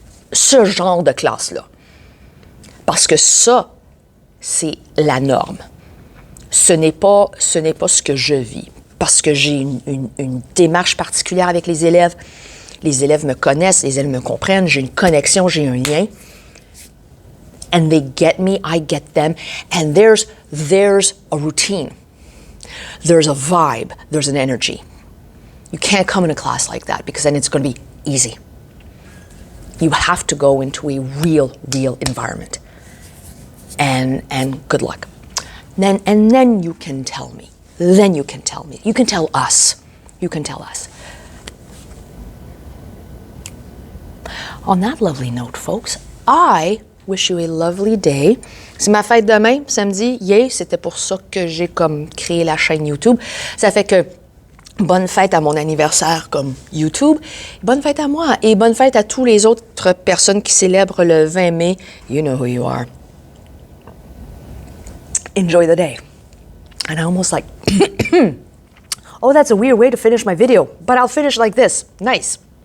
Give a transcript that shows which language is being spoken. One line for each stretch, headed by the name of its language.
French: Ce genre de classe-là. Parce que ça, c'est la norme. Ce n'est pas ce que je vis. Parce que j'ai une démarche particulière avec les élèves. Les élèves me connaissent, les élèves me comprennent, j'ai une connexion, j'ai un lien.
English: And they get me, I get them. And there's a routine. There's a vibe, there's an energy. You can't come in a class like that because then it's going to be easy. You have to go into a real environment. And good luck. And then you can tell me. Then you can tell me. You can tell us. You can tell us. On that lovely note, folks, I wish you a lovely day.
French: C'est ma fête demain, samedi. Yay, c'était pour ça que j'ai comme créé la chaîne YouTube. Ça fait que bonne fête à mon anniversaire comme YouTube. Bonne fête à moi et bonne fête à tous les autres personnes qui célèbrent le 20 mai.
English: You know who you are. Enjoy the day. And I almost like, oh, that's a weird way to finish my video, but I'll finish like this. Nice.